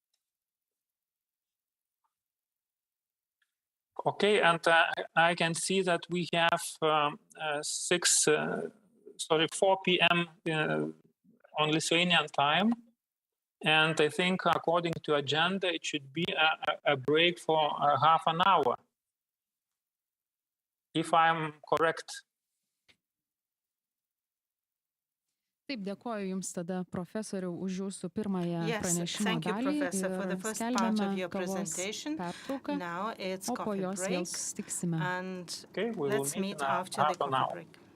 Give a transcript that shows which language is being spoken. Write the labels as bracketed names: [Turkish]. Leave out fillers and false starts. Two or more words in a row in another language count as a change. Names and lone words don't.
[English] Okay, and I can see that we have 4 p.m. On Lithuanian time. And I think according to agenda, it should be a break for half an hour, if I'm correct. [Lithuanian] Taip, dėkoju Jums tada, profesoriau, už Jūsų pirmąją pranešimo dalį ir skelbiame kavos pertrauką, o po jos vėl susitiksime. [English] Okay, we will meet in half an hour.